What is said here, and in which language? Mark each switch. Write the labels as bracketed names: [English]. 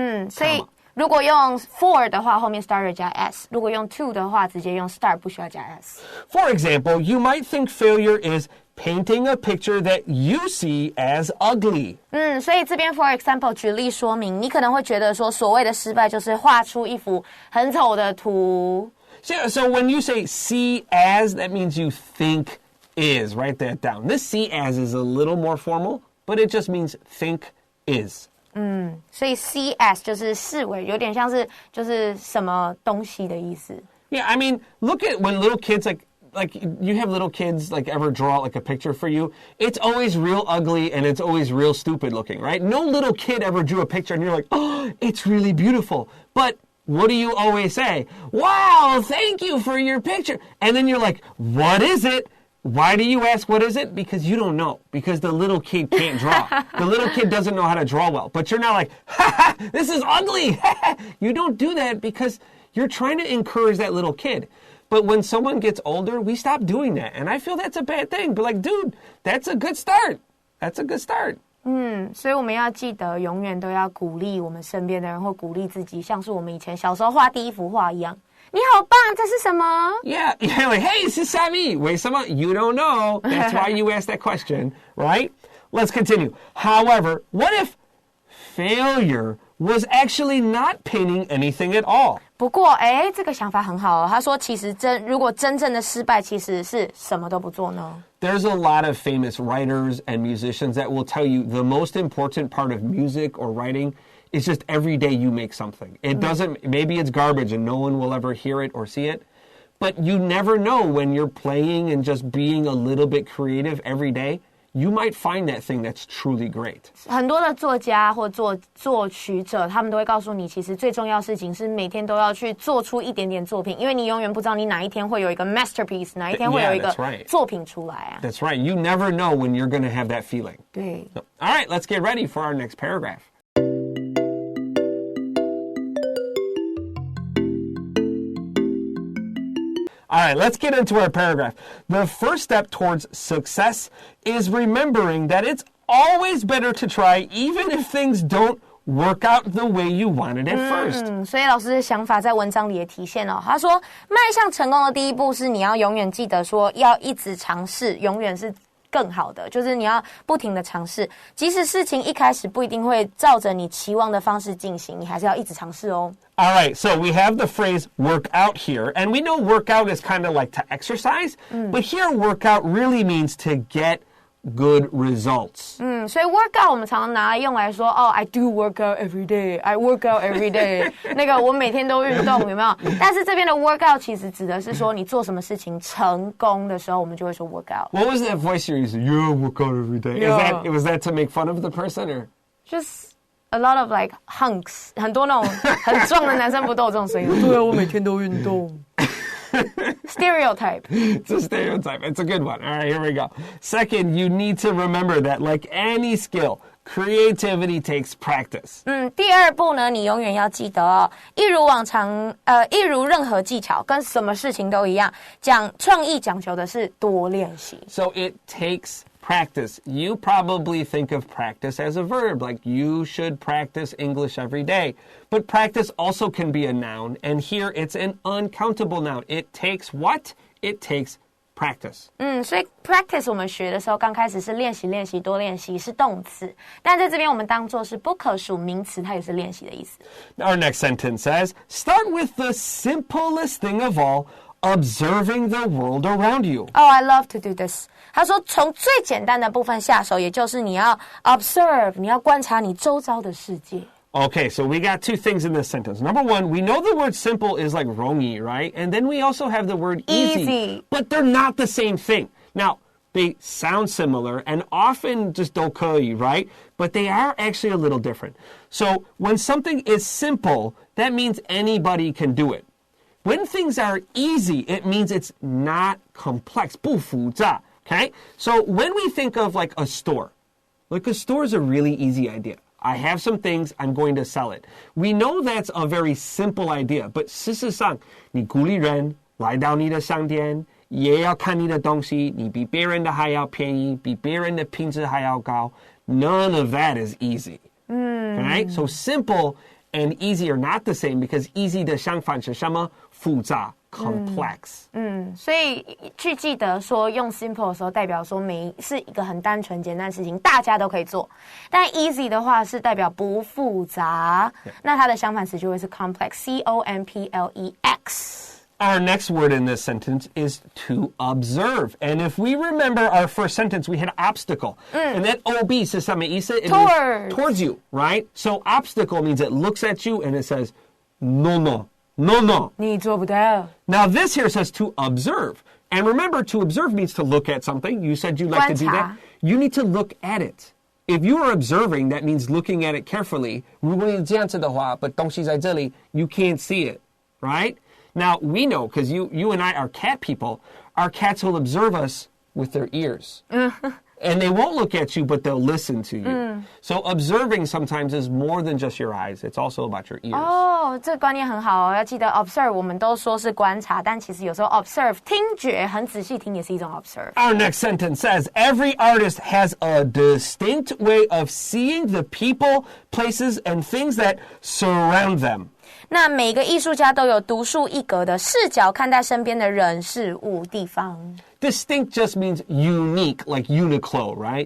[Chinese] 所以如果用 for 的话，后面 starter 加 s； 如果用 to 的话，直接用 start 不需要加 s。 [English] For example, you might think failure is painting a picture that you see as ugly. [Chinese] 所以这边 for example 举例说明，你可能会觉得说，所谓的失败就是画出一幅很丑的图。 [English] So when you say see as, that means you think is. Write that down. This see as is a little more formal, but it just means think is. [Chinese] 所以 see as 就是视为，有点像是就是什么东西的意思。 [English] Yeah, I mean, look at when little kids like you have little kids like ever draw like a picture for you. It's always real ugly and it's always real stupid looking, right? No little kid ever drew a picture and you're like, oh, it's really beautiful. But what do you always say? Wow, thank you for your picture. And then you're like, what is it? Why do you ask what is it? Because you don't know. Because the little kid can't draw. The little kid doesn't know how to draw well. But you're not like, ha ha, this is ugly. You don't do that because you're trying to encourage that little kid. But when someone gets older, we stop doing that. And I feel that's a bad thing. But like, dude, that's a good start. That's a good start. [Chinese] 所以我们要记得永远都要鼓励我们身边的人或鼓励自己，像是我们以前小时候画第一幅画一样。你好棒，这是什么？ [English] Yeah, you're like, hey, this is Sammy. Wait, someone, you don't know. That's why you asked that question, right? Let's continue. However, what if failure was actually not painting anything at all? [Chinese] 不过，这个想法很好哦。他说，其实如果真正的失败其实是什么都不做呢？ [English] There's a lot of famous writers and musicians that will tell you the most important part of music or writing It's just every day you make something. It doesn't, maybe it's garbage and no one will ever hear it or see it. But you never know when you're playing and just being a little bit creative every day, you might find that thing that's truly great. [Chinese] 很多的作家或作曲者，他们都会告诉你，其实最重要的事情是每天都要去做出一点点作品，因为你永远不知道你哪一天会有一个 masterpiece， 哪一天会有一个作品出来啊。 [English] That's right. You never know when you're going to have that feeling. [Chinese] 对。 [English] All right, let's get ready for our next paragraph. All right, let's get into our paragraph. The first step towards success is remembering that it's always better to try even if things don't work out the way you wanted at first. [Chinese] 所以老师的想法在文章里也体现了。他说，迈向成功的第一步是你要永远记得说，要一直尝试，永远是更好的，就是你要不停的尝试，即使事情一开始不一定会照着你期望的方式进行，你还是要一直尝试哦。 [English] All right, so we have the phrase work out here, and we know work out is kind of like to exercise, but here work out really means to get good results. [Chinese] 所以 work out 我们常常拿来用来说 [English] I do work out every day, [Chinese] I work out every day 那个我每天都运动有没有？但是这边的 work out 其实指的是说你做什么事情成功的时候，我们就会说 work out. [English] What was that voice you're using? Yeah, work out every day. Yeah. Was that to make fun of the person or? Just a lot of like hunks [Chinese] 很多那种很壮的男生不都有这种声音？对啊，我每天都运动。Stereotype. [English] It's a stereotype. It's a good one. All right, here we go. Second, you need to remember that like any skill, creativity takes practice. [Chinese] 第二步呢，你永远要记得哦，一如往常，一如任何技巧，跟什么事情都一样，创意讲求的是多练习。 [English] So it takes practice. You probably think of practice as a verb, like you should practice English every day. But practice also can be a noun, and here it's an uncountable noun. It takes what? It takes practice. [Chinese] 所以 practice 我们学的时候，刚开始是练习，多练习是动词，但在这边我们当作是不可数名词，它也是练习的意思。 [English] Our next sentence says, start with the simplest thing of all, observing the world around you. Oh, I love to do this. [Chinese] 他说从最简单的部分下手，也就是你要 observe, 你要观察你周遭的世界。 [English] Okay, so we got two things in this sentence. Number one, we know the word simple is like rongi, right? And then we also have the word easy. But they're not the same thing. Now, they sound similar and often just [Chinese] 都可以, [English] right? But they are actually a little different. So when something is simple, that means anybody can do it. When things are easy, it means it's not complex. [Chinese] 不复杂, [English] okay? So when we think of like a store is a really easy idea. I have some things, I'm going to sell it. We know that's a very simple idea, but [Chinese] 事实上，你鼓励人来到你的商店，也要看你的东西，你比别人的还要便宜，比别人的品质还要高。 [English] None of that is easy. Okay? So simple and easy are not the same because easy [Chinese] 的相反是什么？复杂 complex. 所以去记得说用 simple 的时候，代表说是一个很单纯简单的事情，大家都可以做。但 easy 的话是代表不复杂，那它的相反词就会是 complex, C-O-M-P-L-E-X. [English] Our next word in this sentence is to observe. And if we remember our first sentence, we had obstacle. And that OB [Chinese] 是什么意思? [English] Towards you, right? So obstacle means it looks at you and it says, no. [Chinese] 你做不到。 [English] Now this here says to observe. And remember, to observe means to look at something. You said you like to do that. You need to look at it. If you are observing, that means looking at it carefully. [Chinese] 如果你这样子的话, but 东西在这里, [English] you can't see it, right? Now, we know, because you and I are cat people, our cats will observe us with their ears. And they won't look at you, but they'll listen to you. So observing sometimes is more than just your eyes. It's also about your ears. [Chinese] 这个观念很好哦，要记得 observe 我们都说是观察，但其实有时候 observe 听觉很仔细听也是一种 observe. [English] Our next sentence says, every artist has a distinct way of seeing the people, places, and things that surround them. [Chinese] 那每个艺术家都有独树一格的视角看待身边的人事物地方。 [English] Distinct just means unique, like Uniqlo, right?